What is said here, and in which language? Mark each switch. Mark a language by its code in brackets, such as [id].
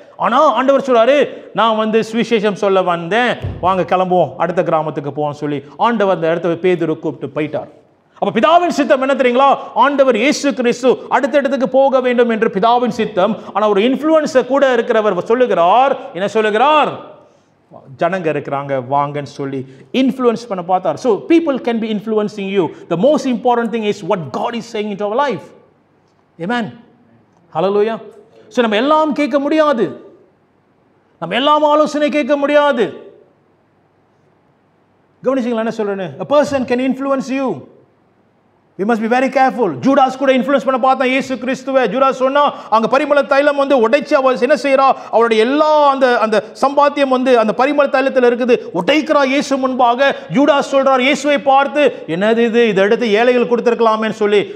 [ta] ஆனா ஆண்டவர் சொல்றாரு, நான் சுவிசேஷம் சொல்ல வந்தேன், வாங்க கிளம்புவோம், அடுத்த கிராமத்துக்கு போவோம் சொல்லி ஆண்டவர் அந்த இடத்த பேதுரு கூப்பிட்டு போயிட்டார். அப்ப பிதாவின் சித்தம் என்ன தெரியுங்களா, ஆண்டவர் இயேசு கிறிஸ்து அடுத்த இடத்துக்கு போக வேண்டும் என்று பிதாவின் சித்தம். ஆனா ஒரு இன்ஃப்ளூயன்ஸர் கூட இருக்கிறவர் சொல்லுகிறார், என்ன சொல்லுகிறார், ஜனங்க இருக்கிறாங்க வாங்கன்னு சொல்லி இன்ஃப்ளூயன்ஸ் பண்ண பார்த்தார். [en] So people can be influencing you. The most important thing is what God is saying into our life. Amen. Hallelujah. [ta] So நம்ம எல்லாம் கேட்க முடியாது, நம்ம எல்லாம் ஆலோசனை கேட்க முடியாது. கவனிச்சீங்களா என்ன சொல்றேன்னு, [en] a person can influence you. We must be very careful. [ta] Judas கூட இன்ஃப்ளூயன்ஸ் பண்ண பார்த்தா இயேசு கிறிஸ்துவை. ஜூடாஸ் சொன்னா அங்க பரிமள தைலம் உடைச்சு அவர் என்ன செய்யறா, அவருடைய எல்லா அந்த சம்பாத்தியம் அந்த பரிமள தைலத்தில் இருக்குது, உடைக்கிறா இயேசு முன்பாக. ஜூடாஸ் சொல்றார் இயேசுவை பார்த்து, என்னது இது, இதை எடுத்து ஏழைகள் கொடுத்திருக்கலாமேன்னு சொல்லி.